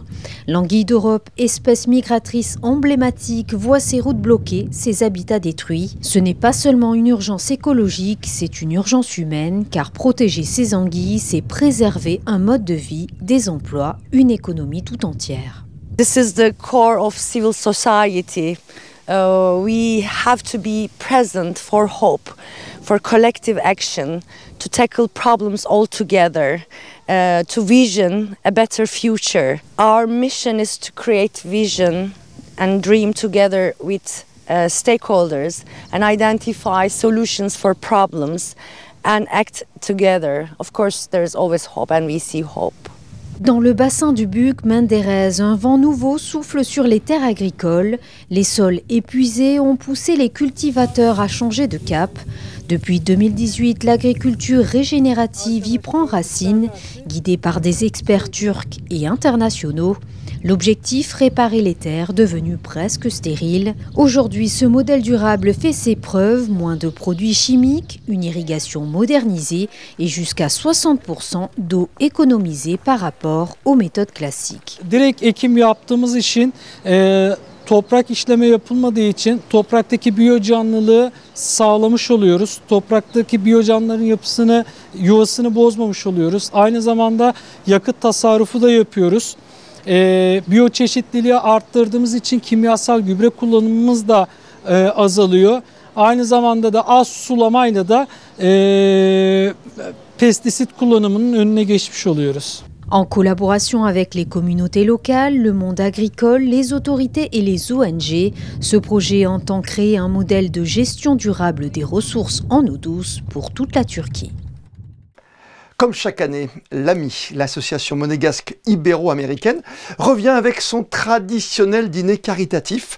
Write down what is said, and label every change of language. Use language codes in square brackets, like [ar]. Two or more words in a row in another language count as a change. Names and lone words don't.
[fr] L'anguille d'Europe, espèce migratrice emblématique, voit ses routes bloquées, ses habitats détruits. Ce n'est pas seulement une urgence écologique, c'est une urgence humaine, car protéger ces anguilles, c'est préserver un mode de vie, des emplois, une économie tout entière. [en] This is the core of civil society. We have to be present for hope, for collective action, to tackle problems all together, to vision a better future. Our mission is to create vision and dream together with stakeholders and identify solutions for problems and act together. Of course, there is always hope and we see hope. [fr] Dans le bassin du Bouk Menderes, un vent nouveau souffle sur les terres agricoles. Les sols épuisés ont poussé les cultivateurs à changer de cap. Depuis 2018, l'agriculture régénérative y prend racine, guidée par des experts turcs et internationaux. L'objectif, réparer les terres devenues presque stériles. Aujourd'hui, ce modèle durable fait ses preuves, moins de produits chimiques, une irrigation modernisée et jusqu'à 60% d'eau économisée par rapport aux méthodes classiques. [tr] Direkt ekim yaptığımız için toprak işleme yapılmadığı için topraktaki biyocanlılığı sağlamış oluyoruz. Topraktaki biyocanlıların yapısını, yuvasını bozmamış oluyoruz. Aynı zamanda yakıt tasarrufu da yapıyoruz. Biyoçeşitliliği arttırdığımız için kimyasal gübre kullanımımız da azalıyor. Aynı zamanda da az sulamayla da pestisit kullanımının önüne geçmiş oluyoruz. [fr] En collaboration avec les communautés locales, le monde agricole, les autorités et les ONG, ce projet entend créer un modèle de gestion durable des ressources en eau douce pour toute la Turquie. Comme chaque année, l'AMI, l'association monégasque ibéro-américaine, revient avec son traditionnel dîner caritatif.